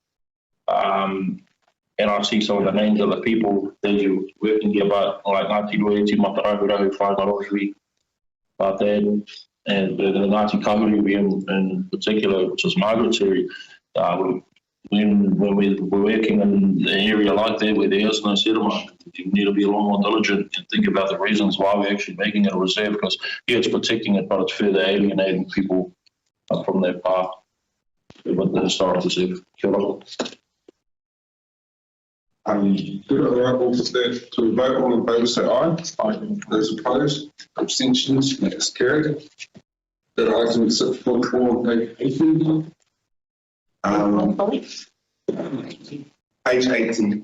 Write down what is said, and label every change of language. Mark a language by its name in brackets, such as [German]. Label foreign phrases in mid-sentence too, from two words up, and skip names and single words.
[English] And I see some of the names of the people that you're working here, but like Ngāti Rue, Te Matarahu, Whaingarohi, but then, and the Ngāti Kahuri in particular, which is migratory, when we're working in an area like that where there is no settlement, you need to be a lot more diligent and think about the reasons why we're actually making it a reserve, because it's protecting it, but it's further alienating people from that path with the historic reserve. [Māori] Kia ora. [English] Good, all right, all for that, to vote, all in favour say aye. Aye. Those opposed, abstentions, that is carried. That item is 6.4 on page 18. Page 18.